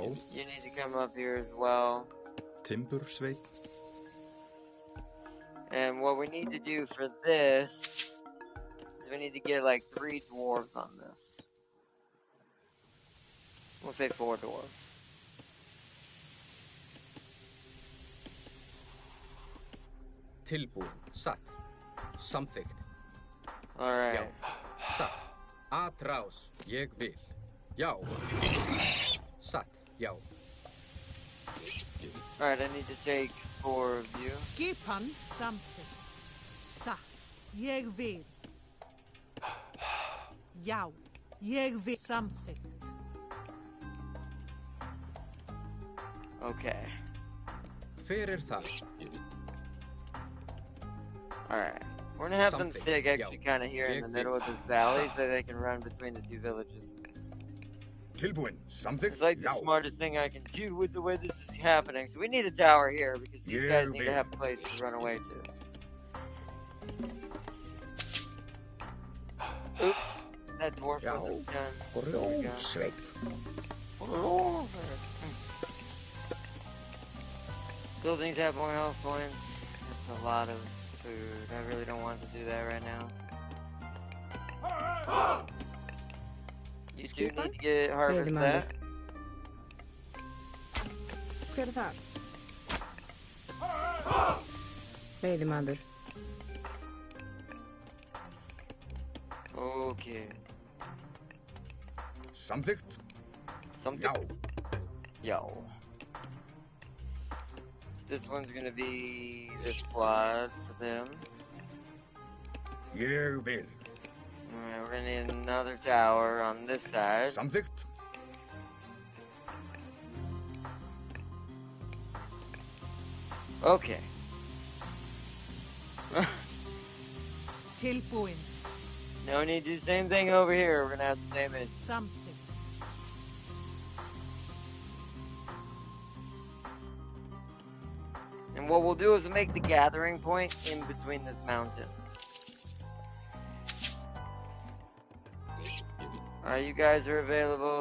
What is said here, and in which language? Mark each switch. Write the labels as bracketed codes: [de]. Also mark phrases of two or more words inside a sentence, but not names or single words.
[en] You need to come up here as well. [is] timbursveit. [en] And what we need to do for this is we need to get like 3 dwarves on this. We'll say 4 dwarves. [is] Tilbúin. Satt. Samþykkt. [en] Alright. [is] Já. Satt. Atrás. Ég vil. Já. Satt. Já. [en] Alright, I need to take 4 of you. [is] Skipan samþykkt. Satt. Ég vil. Já. Ég vil samþykkt. [en] Okay. [is] Hver það? [en] Alright. We're gonna have them Something. sit actually kind of here in the middle of this valley so they can run between the 2 villages. [is] Tilbúin, samþykkt. [en] It's like the smartest thing I can do with the way this is happening. So we need a tower here because these guys need to have a place to run away to. Oops. That dwarf wasn't done. [is] Grjótsveit. [en] Buildings have more health points. That's a lot of food. I really don't want to do that right now. You do need to get harvest that. [is] Hver þar? Veiðimaður. [en] Okay. [is] Samþykkt. [en] Something. [is] Já. [en] Yo. This one's gonna be the squad for them. [is] Ég vil. [en] Alright, we're gonna need another tower on this side. [is] Samþykkt. [en] Okay. [is] Tilbúin. [en] Now we need to do the same thing over here. We're gonna have the same issue. [is] Samþykkt. [en] And what we'll do is make the gathering point in between this mountain. Alright, you guys are available.